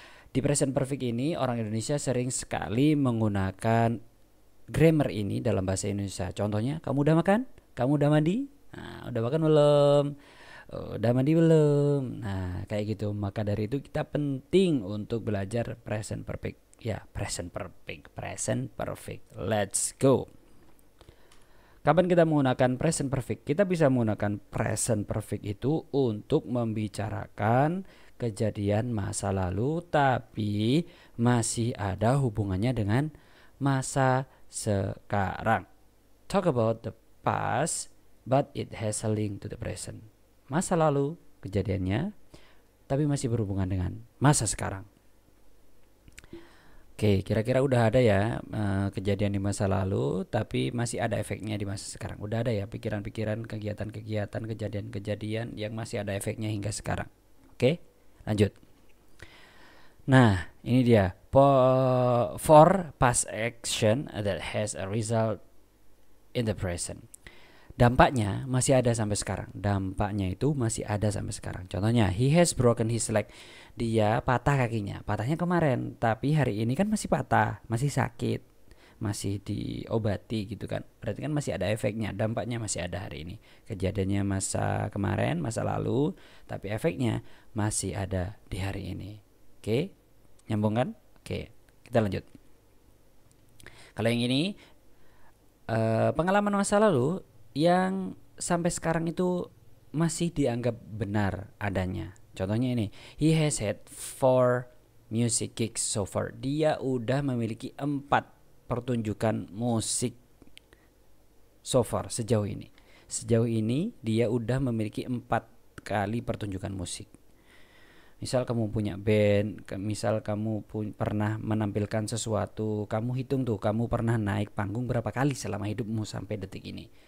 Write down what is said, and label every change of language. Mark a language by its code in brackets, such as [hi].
[id] Di present perfect ini orang Indonesia sering sekali menggunakan grammar ini dalam bahasa Indonesia. Contohnya, kamu udah makan? Kamu udah mandi? Nah, udah makan belum? Udah mandi belum? Nah, kayak gitu. Maka dari itu kita penting untuk belajar present perfect. [en] Ya, present perfect, present perfect. Let's go. [id] Kapan kita menggunakan present perfect? Kita bisa menggunakan present perfect itu untuk membicarakan kejadian masa lalu tapi masih ada hubungannya dengan masa sekarang. [en] Talk about the past but it has a link to the present. [id] Masa lalu kejadiannya tapi masih berhubungan dengan masa sekarang. Oke, kira-kira udah ada ya kejadian di masa lalu tapi masih ada efeknya di masa sekarang. Udah ada ya pikiran-pikiran, kegiatan-kegiatan, kejadian-kejadian yang masih ada efeknya hingga sekarang. Oke, lanjut. Nah, ini dia. [en] For past action that has a result in the present. [id] Dampaknya masih ada sampai sekarang. Dampaknya itu masih ada sampai sekarang. [en] Contohnya, he has broken his leg. [id] Dia patah kakinya. Patahnya kemarin, tapi hari ini kan masih patah, masih sakit, masih diobati gitu kan. Berarti kan masih ada efeknya. Dampaknya masih ada hari ini. Kejadiannya masa kemarin, masa lalu, tapi efeknya masih ada di hari ini. Oke? Nyambung kan? Oke, kita lanjut. Kalau yang ini pengalaman masa lalu yang sampai sekarang itu masih dianggap benar adanya. [en] Contohnya ini, he has had 4 music gigs so far. [id] Dia udah memiliki 4 pertunjukan musik [en] so far [id] sejauh ini. Sejauh ini dia udah memiliki 4 kali pertunjukan musik. Misal kamu punya band, misal kamu pernah menampilkan sesuatu, kamu hitung tuh, kamu pernah naik panggung berapa kali selama hidupmu sampai detik ini.